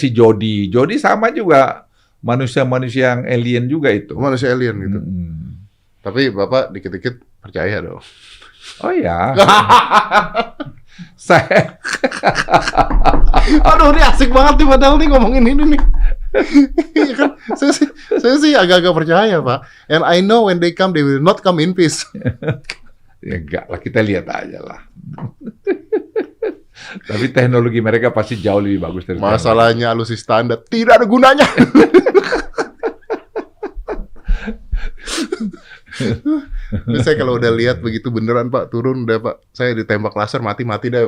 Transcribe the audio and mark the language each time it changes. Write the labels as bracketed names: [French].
[Indonesian] Si Jody sama juga manusia-manusia yang alien juga itu. Manusia alien gitu. Tapi Bapak dikit-dikit percaya dong. Oh ya. Saya. Aduh, ini asik banget nih padahal nih ngomongin ini nih. Kan, saya sih agak-agak percaya Pak. [English] And I know when they come, they will not come in peace. [Indonesian] Ya enggak lah, kita lihat aja lah. Tapi teknologi mereka pasti jauh lebih bagus dari masalahnya alutsista Anda tidak ada gunanya. Saya kalau udah lihat begitu beneran Pak turun udah Pak, saya ditembak laser mati dah.